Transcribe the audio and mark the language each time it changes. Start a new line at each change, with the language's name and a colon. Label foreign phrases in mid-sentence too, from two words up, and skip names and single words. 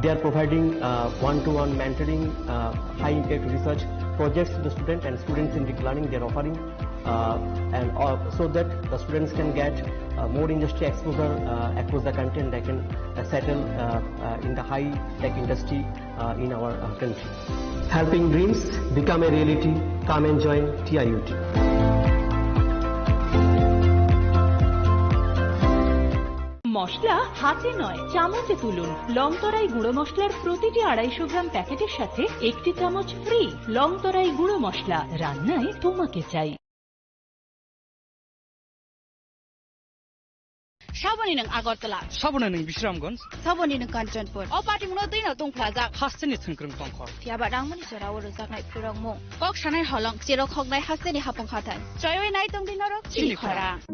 English: They are providing one-to-one mentoring, high-impact research projects to the student and student-centric learning they are offering, so that the students can get more industry exposure across the country and they can settle in the high-tech industry in our country. Helping dreams become a reality. Come and join TIUT.
Bangla: মশলা হাতে নয় চামচে তুলুন। লং তরাই গুঁড়ো মশলার প্রতিটি 250 গ্রাম প্যাকেটের সাথে 1টি চামচ ফ্রি। লং তরাই গুঁড়ো মশলা, রান্নায় তোমাকে চাই।
Kok Borok: साबोनी नों आगरतला साबोना नों बिश्रामगंज साबोनी नों कांचनपुर अ पार्टिमुनो दैनाव दंफ्लाजा हास्टेनि थोंख्रों पंखर फियाबा रांमनि जराव रोजाकनाय फुरंमु कक सानाय हलं जेराव खगनाय हास्टेनि हापं खाथाय जयवे नाय दं दिनरक चिलिखरा